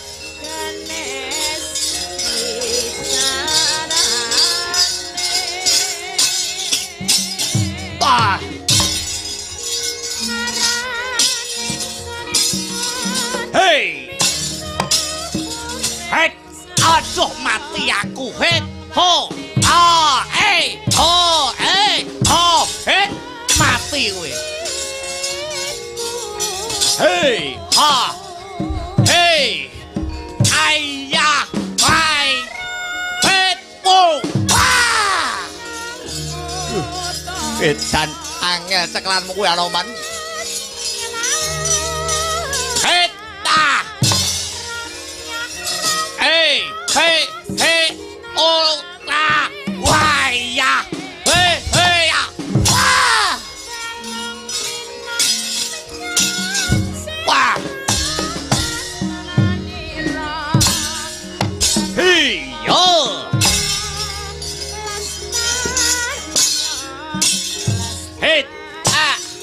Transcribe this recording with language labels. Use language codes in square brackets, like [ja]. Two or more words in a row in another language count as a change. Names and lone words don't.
[id] Ah. Hey. Hei, aduh mati aku. Hei, ho, ah, ho, ho, hei, mati gue. Hei, ha, hei, ayah, hai, hei, wo, wah. [jv] Edan angel ceklanmu kuwi anoman. Hei, ta. Hei, hei, hei, oh, ta, wah, ya, hei, hei, ya, wah. Wah. Hei, yo. Hei, ah.